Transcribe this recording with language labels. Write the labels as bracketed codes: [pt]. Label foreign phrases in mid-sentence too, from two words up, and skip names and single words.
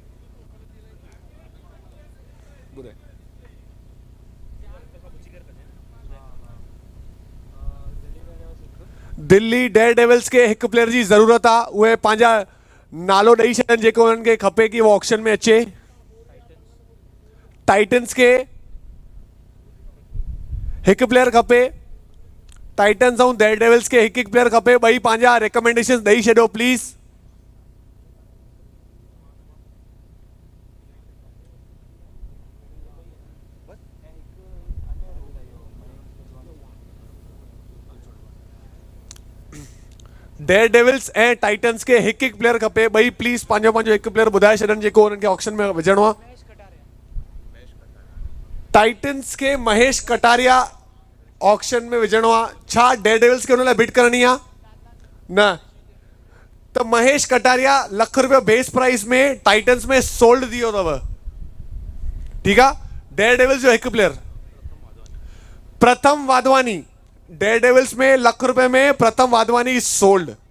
[sd] दिल्ली डेयर डेविल्स [hi] के एक [sd] प्लेयर जी ज़रूरत आहे उहे पंहिंजा नालो ॾेई छॾनि जेको उन्हनि खे खपे [hi] कि वो [sd] ऑक्शन में अचे टाइटन्स [hi] के एक [sd] प्लेयर खपे टाइटन्स ऐं डेयर डेविल्स [hi] के एक [sd] प्लेयर खपे ॿई पंहिंजा रिकमेंडेशन ॾेई छॾियो प्लीज़ डेयर डेविल्स ऐं टाइटन्स [hi] के एक [sd] प्लेयर खपे ॿई प्लीज़ पंहिंजो पंहिंजो हिकु प्लेयर ॿुधाए छॾनि जेको उन्हनि खे ऑक्शन में विझणो आहे टाइटन्स के महेश कटारिया ऑक्शन में विझणो आहे छा डेयर डेविल्स के उन लाइ बिड करणी आहे न त महेश कटारिया ₹1,00,000 [en] base price [sd] में टाइटन्स में सोल्ड थी वियो अथव ठीकु आहे डेयर डेविल्स जो हिकु प्लेयर प्रथम वाधवानी डेयर डेविल्स में ₹1,00,000 में प्रथम वाधवानी सोल्ड